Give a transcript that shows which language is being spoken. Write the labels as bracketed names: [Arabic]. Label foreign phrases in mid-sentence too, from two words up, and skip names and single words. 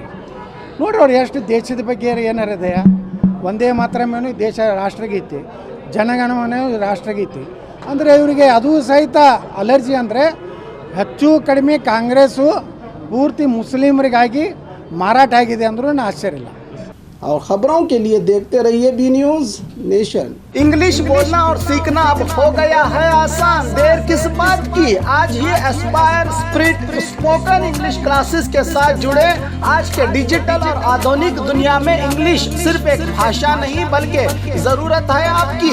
[Kannada] ನೋಡಿರಿ, ಅವ್ರು ಎಷ್ಟು ದೇಶದ ಬಗ್ಗೆ ಏನಾರು ಇದೆಯಾ? ಒಂದೇ ಮಾತ್ರ ಮೇನು ದೇಶ ರಾಷ್ಟ್ರಗೀತೆ, ಜನಗಣಮನ ರಾಷ್ಟ್ರಗೀತೆ ಅಂದರೆ ಇವರಿಗೆ ಅದು ಸಹಿತ ಅಲರ್ಜಿ. ಅಂದರೆ ಹೆಚ್ಚು ಕಡಿಮೆ ಕಾಂಗ್ರೆಸ್ಸು ಪೂರ್ತಿ ಮುಸ್ಲಿಮರಿಗಾಗಿ ಮಾರಾಟ ಆಗಿದೆ ಅಂದ್ರೂ ಆಶ್ಚರ್ಯ ಇಲ್ಲ। [Hindi] और खबरों के लिए देखते रहिए बी न्यूज़ नेशन। इंग्लिश बोलना और सीखना अब हो गया है आसान। देर किस बात की, आज ही एस्पायर स्प्रिट स्पोकन इंग्लिश क्लासेस के साथ जुड़े। आज के डिजिटल और आधुनिक दुनिया में इंग्लिश सिर्फ एक भाषा नहीं बल्कि जरूरत है आपकी।